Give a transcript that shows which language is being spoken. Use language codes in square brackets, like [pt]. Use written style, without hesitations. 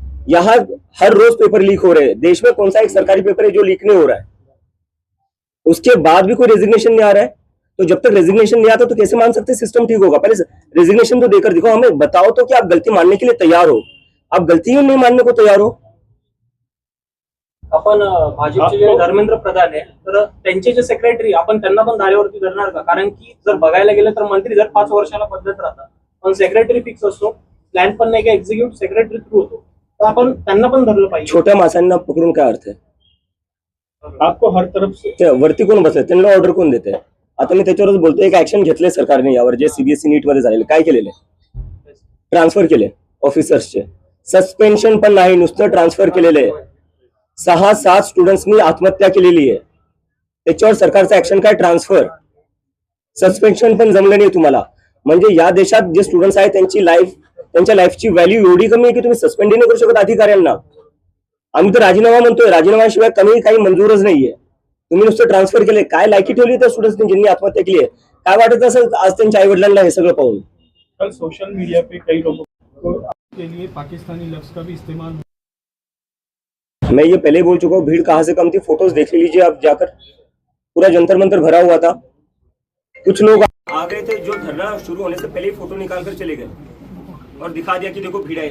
[hi] यहाँ हर रोज paper leak हो रहे हैं। देश में कौन सा एक सरकारी पेपर है जो लीक नहीं हो रहा है? उसके बाद भी कोई रेजिग्नेशन नहीं आ रहा है। तो जब तक रेजिग्नेशन नहीं आता तो कैसे मान सकते सिस्टम ठीक होगा? पहले रेजिग्नेशन तो देकर दिखाओ, हमें बताओ तो कि आप गलती मानने के लिए तैयार हो। आप गलती ही नहीं मानने को तैयार हो। [mr] आपण भाजपचे जे धर्मेंद्र प्रधान आहे तर त्यांचे जे सेक्रेटरी आपण त्यांना पण धारेवरती धरणार का? कारण की जर बघायला गेलं तर मंत्री जर 5 वर्षाला बदलत राहतात पण सेक्रेटरी फिक्स असतो, प्लॅन पण नाही का एक्झिक्युटिव्ह सेक्रेटरी थ्रू होतो, तर आपण त्यांना पण धरलं पाहिजे। छोट्या मासांना पकडून काय अर्थ आहे? [hi] आपको हर तरफ से [mr] ते वरती कोण बसले, त्यांना ऑर्डर कोण देते? आता मी त्याच्यावरच बोलतोय, एक ऍक्शन घेतले सरकारने यावर, जे सीबीएसई नीट मध्ये झालेले, काय केलेले? ट्रान्सफर केले ऑफिसर्सचे, सस्पेन्शन पण नाही, नुसतं ट्रान्सफर केलेले आहे। 6-7 स्टुडंट्सनी आत्महत्या केलेली आहे, त्याच्यावर सरकारचं ऍक्शन काय? ट्रान्सफर, सस्पेन्शन पण जमलं नाही तुम्हाला। म्हणजे या देशात जे स्टुडंट्स आहेत त्यांच्या लाईफची व्हॅल्यू एवढी कमी आहे की तुम्ही सस्पेंड नाही करू शकत अधिकाऱ्यांना। आम्ही तर राजीनामा म्हणतोय, राजीनाम्याशिवाय कमी काही मंजूरच नाहीये। तुम्ही नुसतं ट्रान्सफर केले, काय लायकी ठेवली त्या स्टुडंट्सनी ज्यांनी आत्महत्या केली आहे? काय वाटत असेल आज त्यांच्या आई वडिलांना हे सगळं पाहून? [hi] कल सोशल मीडिया पे कई लोगों को के लिए पाकिस्तानी लफ्ज का भी इस्तेमाल। मैं ये पहले बोल चुका हूँ, भीड़ कहाँ से कम थी, फोटोज देख लीजिए आप जाकर, पूरा जंतर मंतर भरा हुआ था। कुछ लोग आ गए थे जो धरना शुरू होने से पहले ही फोटो निकाल कर चले गए और दिखा दिया कि देखो भीड़ आई।